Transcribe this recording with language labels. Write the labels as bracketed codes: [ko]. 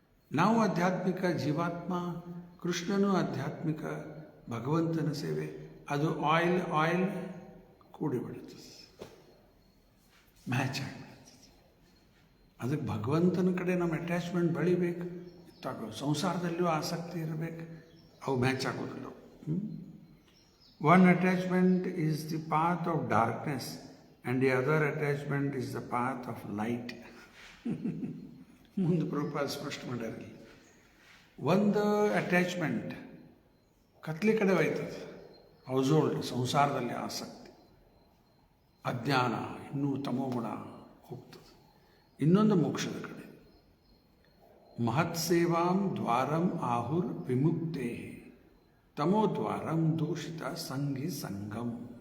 [kn] ನಾವು ಆಧ್ಯಾತ್ಮಿಕ ಜೀವಾತ್ಮ, ಕೃಷ್ಣನೂ ಆಧ್ಯಾತ್ಮಿಕ ಭಗವಂತನ ಸೇವೆ. ಅದು ಆಯಿಲ್ ಕೂಡಿಬಿಡುತ್ತದೆ, ಮ್ಯಾಚ್ ಆಗಿಬಿಡುತ್ತದೆ. ಅದಕ್ಕೆ ಭಗವಂತನ ಕಡೆ ನಮ್ಮ ಅಟ್ಯಾಚ್ಮೆಂಟ್ ಬೆಳಿಬೇಕು. ಸಂಸಾರದಲ್ಲಿಯೂ ಆಸಕ್ತಿ ಇರಬೇಕು, ಅವು ಮ್ಯಾಚ್ ಆಗೋದಿಲ್ಲ. [en] One attachment is the path of darkness and the other attachment is the path of light. [kn] ಮುಂದೆ ಪ್ರಭುಪಾದ ಸ್ಪಷ್ಟ ಮಾಡ್ಯಾರ. ಒಂದು ಅಟ್ಯಾಚ್ಮೆಂಟ್ ಕತ್ಲಿ ಕಡೆ ಹೋಯ್ತದೆ, ಹೌಸ್ ಹೋಲ್ಡ್ ಸಂಸಾರದಲ್ಲಿ ಆಸಕ್ತಿ, ಅಜ್ಞಾನ, ಇನ್ನೂ ತಮೋಗುಣ ಹೋಗ್ತದೆ. ಇನ್ನೊಂದು ಮೋಕ್ಷದ ಕಡೆ. [sa] ಮಹತ್ ಸೇವಾಂ ದ್ವಾರಂ ಆಹುರ್ ವಿಮುಕ್ತೇ ತಮೋದ್ವಾರಂ ದೂಷಿತ ಸಂಗಿ ಸಂಗಮ್.